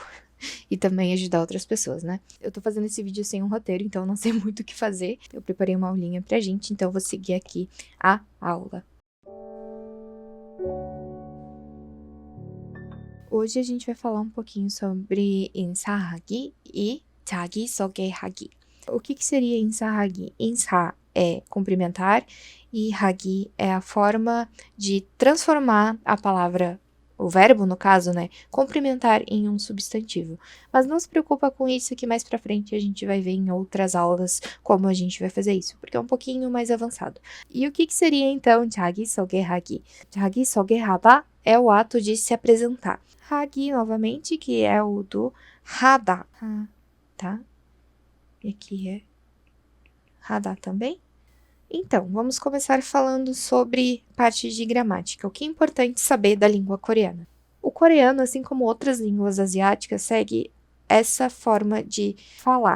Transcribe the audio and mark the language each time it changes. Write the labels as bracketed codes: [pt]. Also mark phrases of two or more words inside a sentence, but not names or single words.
[pt] E também ajudar outras pessoas, né? Eu tô fazendo esse vídeo sem um roteiro, então eu não sei muito o que fazer. Eu preparei uma aulinha pra gente, então eu vou seguir aqui a aula. Hoje a gente vai falar um pouquinho sobre 인사하기 e 자기소개하기. O que seria 인사하기? 인사 é cumprimentar e 하기 é a forma de transformar a palavra, o verbo no caso, né, cumprimentar em um substantivo. Mas não se preocupa com isso que mais pra frente a gente vai ver em outras aulas como a gente vai fazer isso, porque é um pouquinho mais avançado. E o que seria então 자기소개하기? 자기소개하다 é o ato de se apresentar. 하기 novamente, que é o do 하다, tá? E aqui é 하다 também. Então, vamos começar falando sobre parte de gramática. O que é importante saber da língua coreana? O coreano, assim como outras línguas asiáticas, segue essa forma de falar.